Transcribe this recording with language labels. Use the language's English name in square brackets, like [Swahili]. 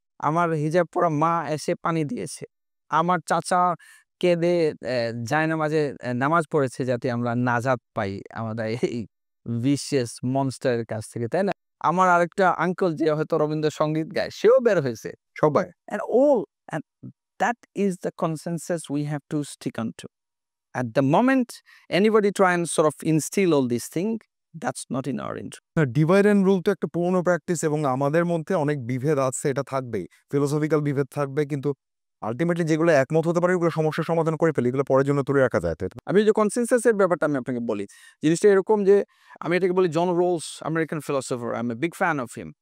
[Bangla] আমার হিজাব পরা মা এসে পানি দিয়েছে, আমার চাচা কেঁদে জায়নামাজে নামাজ পড়েছে যাতে আমরা নাজাত পাই আমাদের এই ভিশিয়াস মনস্টারের কাছ থেকে, তাই না? আমার আরেকটা আঙ্কেল যে হয়তো রবীন্দ্রসঙ্গীত গায়, সেও বের হয়েছে। সবাই। [English] And that is the consensus we have to stick on to. At the moment, anybody try and sort of instill all these things, that's not in our interest. [Bangla] Divide and rule তো একটা পুরনো practice এবং আমাদের মধ্যে অনেক বিভেদ আছে, এটা থাকবেই। ফিলোসফিক্যাল বিভেদ থাকবে, কিন্তু আল্টিমেটলি যেগুলো একমত হতে পারে ওগুলো সমস্যার সমাধান করে ফেলি, এগুলো পরের জন্য তুলে রাখা যায়। আমি যে কনসেনসাসের ব্যাপারটা আমি আপনাকে বলি, জিনিসটা এরকম যে আমি এটাকে বলি জন Rolle's, American philosopher, I M a big fan of him.